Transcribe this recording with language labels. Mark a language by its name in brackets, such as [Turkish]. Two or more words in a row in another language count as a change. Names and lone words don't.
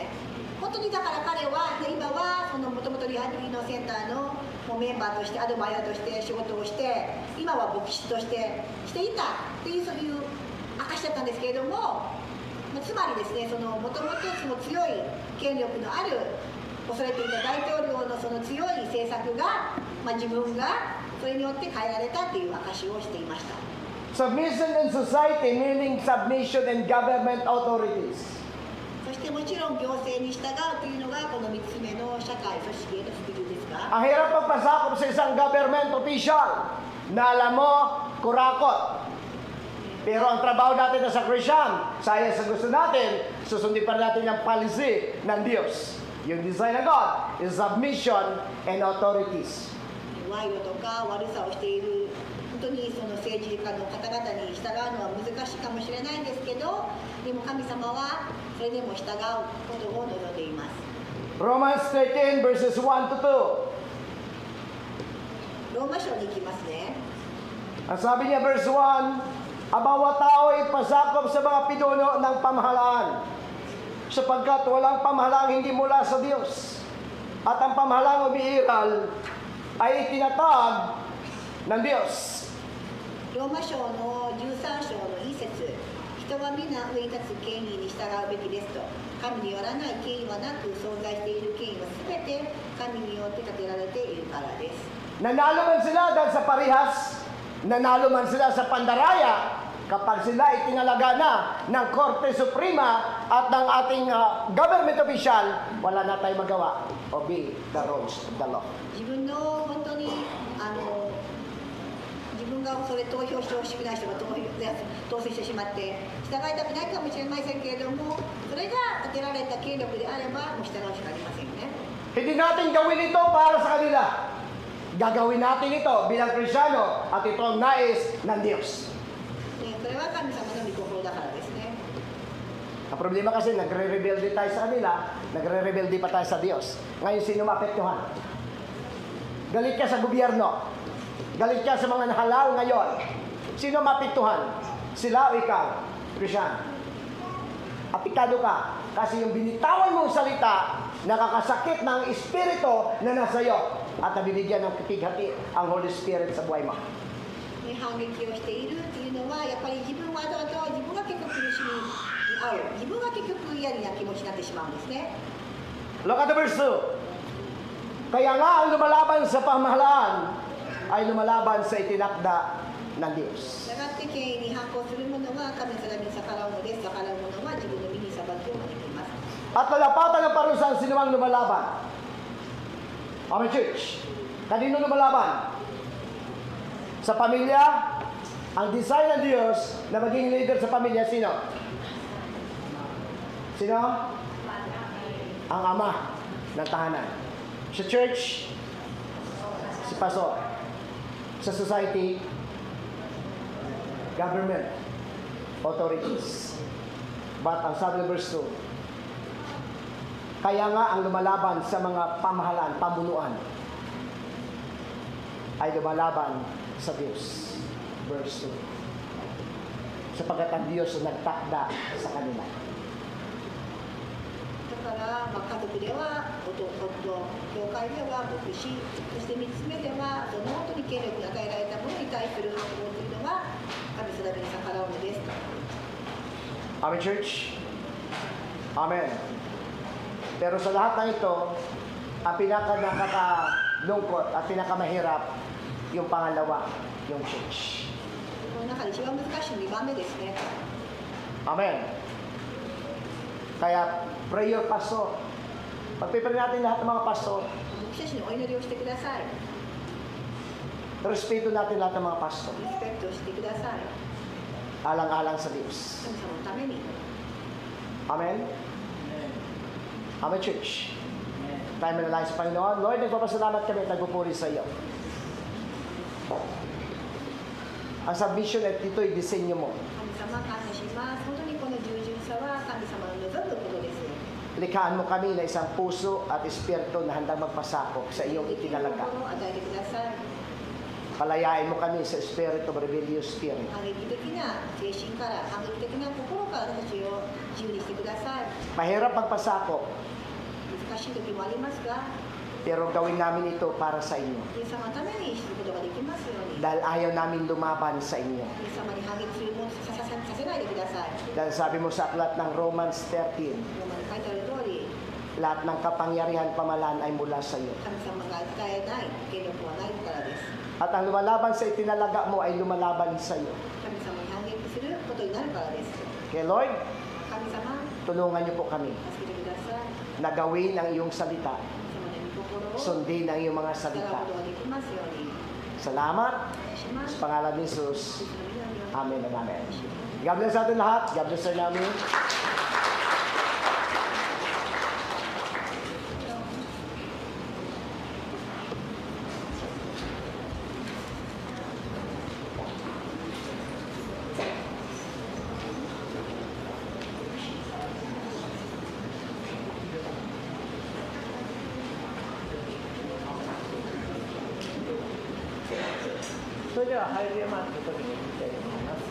[Japanese] 本当にだから彼は、今はもともとリハビリのセンターのメンバーとしてアドバイザーとして仕事をして、今は牧師としてしていたっていう、そういう証だったんですけれども、つまりですね、もともと強い権力のある恐れていた大統領のその強い政策が、自分がそれによって変えられたっていう証をしていました。 [English] Submission in society, meaning submission in government authorities. [Japanese] そしてもちろん行政に従うというのがこの3つ目の社会組織への服従ですが、 [Filipino] Ang hirap magpasakop sa isang [English] government official [Filipino] na alam mo, kurakot. Pero ang trabaho natin na sa Christian, saya sa gusto natin, susundin pa natin ang policy ng Diyos. [English] Yung design ng God is submission and authorities. [Japanese] 賄賂とか悪さをしている本当にその政治家の方々に従うのは難しいかもしれないんですけど、でも神様はそれでも従うことを望んでいます。 [English] Romans 13 verses 1 to [Japanese] ローマ書に行きますね。 [English] 2. [Filipino] Ang sabi niya verse 1, ang bawat tao ay pasakop sa mga pinuno ng pamahalaan, sapagkat walang pamahalaang hindi mula sa Diyos, at ang pamahalaang umiiral ay itinatag ng Diyos. [Japanese] ローマ書の13章の1節、人は皆上に立つ権威に従うべきですと、神によらない権威はなく、存在している権威はすべて神によって立てられているからです。 [Filipino] Nanalo man sila dahil sa parihas, nanalo man sila sa pandaraya, kapag sila itinalaga na ng Korte Suprema at ng ating [English] government official, [Filipino] wala na tayong magawa. [English] Obey the rules of the law. [Japanese] 自分の本当に自分がそれ投票してほしくない人が当選してしまって従いたくないかもしれませんけれども、それが立てられた権力であればもう従うしかありませんよね。 [Filipino] Hindi natin gawin ito para sa kanila. Gagawin natin ito bilang Kristyano at ito ang nais ng Diyos. [Japanese] それは神様の御心だからですね。 [Filipino] Ang problema kasi, nagre-rebelde tayo sa kanila, nagre-rebelde pa tayo sa Diyos. Ngayon, sino maapektuhan? Galit ka sa gobyerno. Galit ka sa mga nahalal ngayon. Sino maapektuhan? Sila o ikaw, Christian? Apektado ka kasi yung binitawan mong salita, nakakasakit ng espiritu na nasa iyo at nabibigyan ng kapighati ang [English] Holy Spirit [Filipino] sa buhay mo. [Japanese] 反撃をしているっていうのはやっぱり自分は後々自分が結構苦しみに遭う、自分が結局嫌な気持ちになってしまうんですね。 [English] Look at the verse 2. [Filipino] Kaya nga ang lumalaban sa pamahalaan ay lumalaban sa itinakda ng Diyos. [Japanese] 従って権威に反抗する者は神様に逆らうのです。逆らう者は自分の身に裁きを招きます。 [Filipino] At lalapatan ng parusahan sino ang lumalaban. [English] Amen, church. [Filipino] Kanino lumalaban? Sa pamilya, ang design ng Diyos na maging leader sa pamilya, sino? Sino? Ang ama ng tahanan. Sa church, si pastor. Sa [English] society, government, authorities. [Filipino] But ang sabi ng verse 2, kaya nga ang lumalaban sa mga pamahalaan, pamunuan, ay lumalaban sa Diyos. Verse 2. Sapagkat ang Diyos ang nagtakda sa kanila. [Japanese] だから、家族では夫、教会では牧師、そして3つ目ではその本当に権力に与えられたものに対する反抗というのは神定めに逆らうのです。 [English] Amen, church? Amen. [Filipino] Pero sa lahat ng ito, ang pinaka-nakakalungkot at pinakamahirap, yung pangalawa, yung church. [Japanese] この中で一番難しい2番目ですね。 [Filipino] Amen. Kaya, [English] prayer pastor. [Filipino] Pagpipray natin lahat ng mga pastor, [Japanese] 牧師たちにお祈りをしてください。 [Filipino] respeto natin lahat ng mga pastor. [Japanese] リスペクトしてください。 [Filipino] Alang-alang sa Diyos. [Japanese] 神様のために。 [English] Amen? Amen, church. [Filipino] Tayo manalangin sa Panginoon. Lord, nagpapasalamat kami at nagpupuri sa iyo. Ang submission at ito'y disenyo mo. [Japanese] 神様、感謝します。本当にこの従順さは神様の望むことです。 [Filipino] Likhaan mo kami na isang puso at espiritu na handang magpasakop sa iyong itinalaga. [Japanese] 心を与えてください。 [Filipino] Palayain mo kami sa [English] spirit of rebellious spirit. [Japanese] 反撃的な精神から反撃的な心から私たちを自由にしてください。 [Filipino] Mahirap magpasakop, [Japanese] 難しい時もありますが、 [Filipino] pero gawin namin ito para sa inyo. [Japanese] イエス様のためにすることができますように。 [Filipino] Dahil ayaw namin lumaban sa inyo. [Japanese] イエス様に反撃するものさせないでください。 [Filipino] Dahil sabi mo sa aklat ng Romans 13, [Japanese] ローマに書いてある通り、 [Filipino] lahat ng kapangyarihan pamalan ay mula sa iyo. [Japanese] 神様が与えない権力はないからです。 [Filipino] At ang lumalaban sa itinalaga mo ay lumalaban sa iyo. [Japanese] 神様に反撃することになるからです。 [Filipino] Kaya Lord, [Japanese] 神様、 [Filipino] tulungan niyo po kami [Japanese] 助けてください。 [Filipino] na gawin ang iyong salita, [Japanese] 神様の御心を [Filipino] sundin ang iyong mga [Japanese] 従う [Filipino] salita. [Japanese] ことができますように。 [Filipino] Salamat [Japanese] お願いしま [Filipino] sa [Japanese] す。 [Filipino] pangalan ni Jesus. [Japanese] イエスの皆によって [English] Amen and amen. God bless [Filipino] sa atin lahat. [English] God bless [Filipino] sa namin. [Japanese] So それでは入りますと時に行きたいと思います。